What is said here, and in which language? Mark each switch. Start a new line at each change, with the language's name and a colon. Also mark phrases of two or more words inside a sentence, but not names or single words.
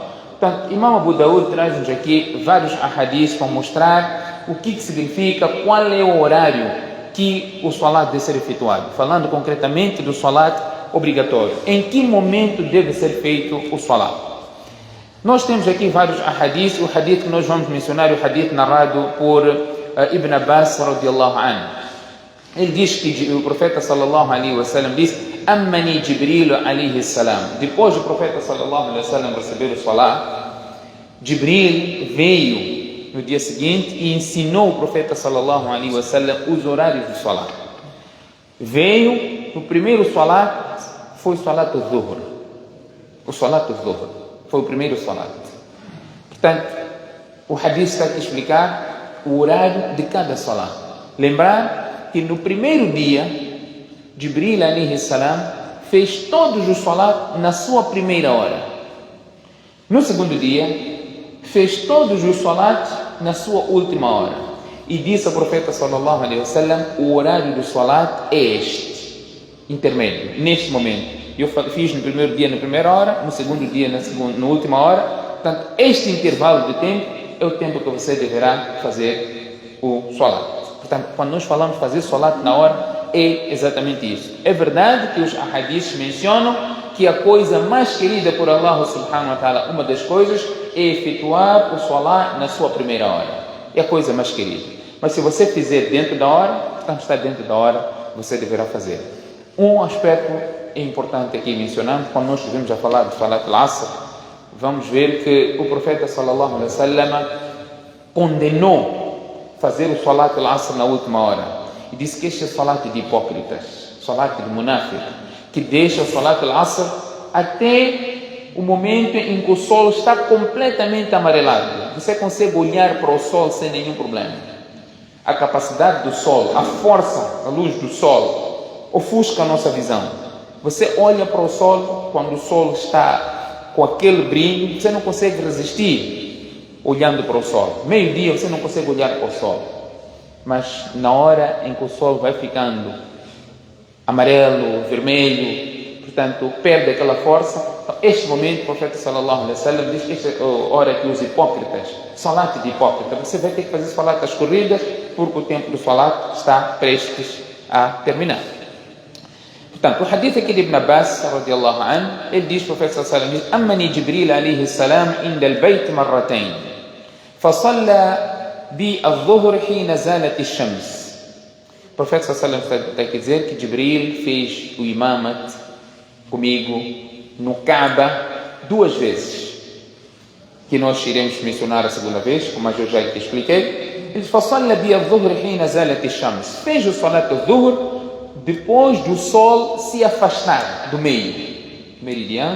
Portuguese: Portanto, Imam Abu Daud traz-nos aqui vários ahadis para mostrar o que significa, qual é o horário que o salat deve ser efetuado. Falando concretamente do salat obrigatório. Em que momento deve ser feito o salat? Nós temos aqui vários ahadis. O hadith que nós vamos mencionar é o hadith narrado por Ibn Abbas
Arabic: رضي الله عنه.
Portuguese: Ele diz que o profeta
Arabic: صلى الله عليه وسلم
Portuguese: diz:
Arabic: أمني جبريل عليه السلام.
Portuguese: Depois do profeta
Arabic: صلى الله عليه وسلم
Portuguese: receber o salat, Jibril veio no dia seguinte e ensinou o profeta
Arabic: صلى الله عليه وسلم
Portuguese: os horários do salat. Veio, o primeiro salat foi o
Arabic: صلاة الظهر.
Portuguese: O
Arabic: صلاة الظهر
Portuguese: foi o primeiro salat. Portanto, o hadith está aqui a explicar o horário de cada salat. Lembrar que no primeiro dia,
Arabic: جبريل عليه السلام
Portuguese: fez todos os salat na sua primeira hora. No segundo dia, fez todos os salat na sua última hora. E disse ao profeta
Arabic: صلى الله عليه وسلم:
Portuguese: o horário do salat é este, intermédio, neste momento. Eu fiz no primeiro dia na primeira hora, no segundo dia na última hora. Portanto, este intervalo de tempo é o tempo que você deverá fazer o salat. Portanto, quando nós falamos fazer salat na hora, é exatamente isso. É verdade que os ahadiths mencionam que a coisa mais querida por
Arabic: الله سبحانه وتعالى,
Portuguese: uma das coisas, é efetuar o salat na sua primeira hora. É a coisa mais querida. Mas se você fizer dentro da hora, portanto está dentro da hora, você deverá fazer. Um aspecto importante aqui mencionamos, quando nós estivemos a falar do
Arabic: صلاة العصر,
Portuguese: vamos ver que o profeta
Arabic: صلى الله عليه وسلم
Portuguese: condenou fazer o
Arabic: صلاة العصر
Portuguese: na última hora. E disse que este é o salat de hipócritas, salat de munafiq, que deixa o
Arabic: صلاة العصر
Portuguese: até o momento em que o sol está completamente amarelado. Você consegue olhar para o sol sem nenhum problema. A capacidade do sol, a força da luz do sol, ofusca a nossa visão. Você olha para o sol, quando o sol está com aquele brilho, você não consegue resistir olhando para o sol. Meio-dia você não consegue olhar para o sol. Mas na hora em que o sol vai ficando amarelo, vermelho, portanto, perde aquela força. Então, este momento, o profeta
Arabic: صلى الله عليه وسلم
Portuguese: diz que esta é a hora que os hipócritas, salat de hipócrita, você vai ter que fazer salat às corridas, porque o tempo do salat está prestes a terminar. Portanto, o hadith aqui de Ibn Abbas
Arabic: رضي الله عنه,
Portuguese: ele diz, o profeta
Arabic: صلى الله عليه وسلم
Portuguese: diz:
Arabic: أمني جبريل عليه السلام عند البيت مرتين فصلى بي الظهر حين زالت الشمس.
Portuguese: O profeta
Arabic: صلى الله عليه وسلم
Portuguese: está a dizer que Jibril fez o imamat comigo no Kaaba 2 vezes, que nós iremos mencionar a segunda vez, como eu já te expliquei. Ele
Arabic: فصلى بي الظهر حين زالت الشمس,
Portuguese: fez o
Arabic: صلاة الظهر
Portuguese: depois do sol se afastar do meridiano.